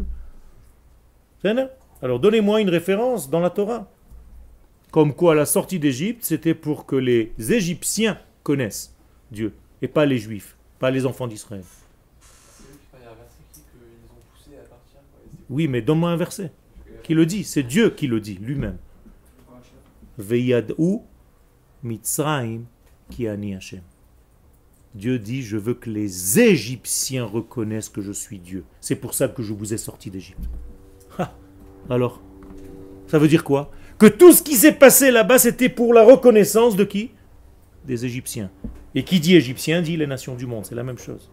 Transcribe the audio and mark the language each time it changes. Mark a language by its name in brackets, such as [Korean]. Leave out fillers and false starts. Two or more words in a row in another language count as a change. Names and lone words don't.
[French] Alors donnez-moi une référence dans la Torah. Comme quoi la sortie d'Égypte, c'était pour que les Égyptiens connaissent Dieu, et pas les Juifs, pas les enfants d'Israël. Oui, mais donne-moi un verset qui le dit, c'est Dieu qui le dit, lui-même. [Hebrew] וידעו מצרים כי אני השם. [French] Dieu dit, je veux que les Égyptiens reconnaissent que je suis Dieu. C'est pour ça que je vous ai sorti d'Égypte. Alors, ça veut dire quoi? Que tout ce qui s'est passé là-bas, c'était pour la reconnaissance de qui? Des Égyptiens. Et qui dit Égyptien dit les nations du monde, c'est la même chose.